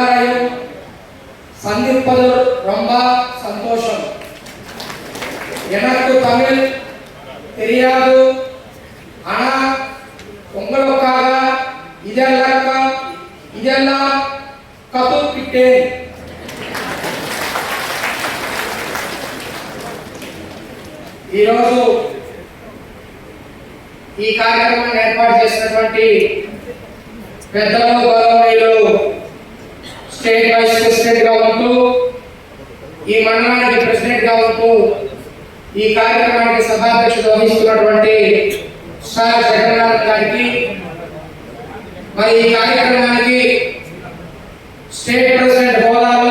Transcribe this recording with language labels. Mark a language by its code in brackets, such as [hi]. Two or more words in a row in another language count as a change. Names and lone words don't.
[ta] சந்திப்பது ரொம்ப சந்தோஷம். எனக்கு தமிழ் தெரியாது, ஆனா உங்களுக்காக இதெல்லாம் கத்துக்கிட்டேன். [te] ఈరోజు ఈ కార్యక్రమాన్ని ఏర్పాటు చేసినటువంటి పెద్దలు, గౌరవనీయులు [en] State Vice President [te] గా ఉంటూ ఈ మండలానికి ప్రెసిడెంట్ గా ఉంటూ ఈ కార్యక్రమానికి సభాధ్యక్షత వహిస్తున్నటువంటి సార్ జగన్నాథ్ గారికి, మరి ఈ కార్యక్రమానికి [en] State President [te] హోదాలో